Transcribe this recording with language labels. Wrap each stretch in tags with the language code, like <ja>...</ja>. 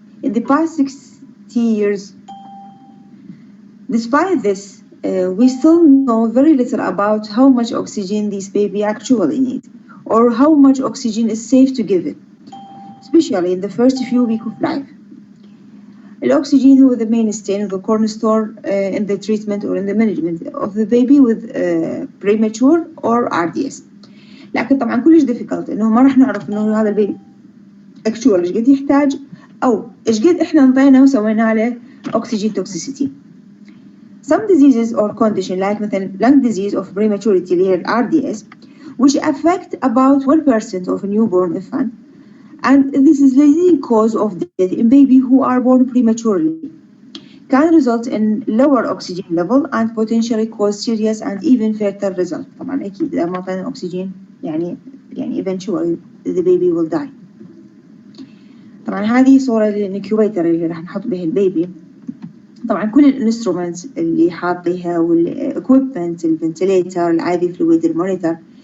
<en>In the past 60 years, despite this, we still know very little about how much oxygen this baby actually needs, or how much oxygen is safe to give it, especially in the first few weeks of life. Oxygen هو the mainstay and the cornerstone in the treatment or in the management of the baby with premature or RDS.</en> <ar>لكن طبعا كلش difficult إنه ما راح نعرف إنه هذا البيبي actually إيش قد يحتاج أو إيش قد إحنا نطينا وسوينا له oxygen toxicity.</ar> <en>Some diseases or condition like مثلا lung disease of prematurity</en> <ar>اللي هي</ar> <en>RDS which affect about 1% of a newborn infant, and this is the leading cause of death in baby who are born prematurely, can result in lower oxygen level and potentially cause serious and even fatal result.</en> <ar>طبعا أكيد إذا ما أعطينا أكسجين يعني eventually</ar> <en>the baby will die.</en> <ar>طبعا هذه صورة للإنكيوبيتر اللي راح نحط به البيبي. طبعا كل الانسترومنت اللي حاطيها والاكويبمنت الفنتليتر الاي فلويد المونيتر.</ar>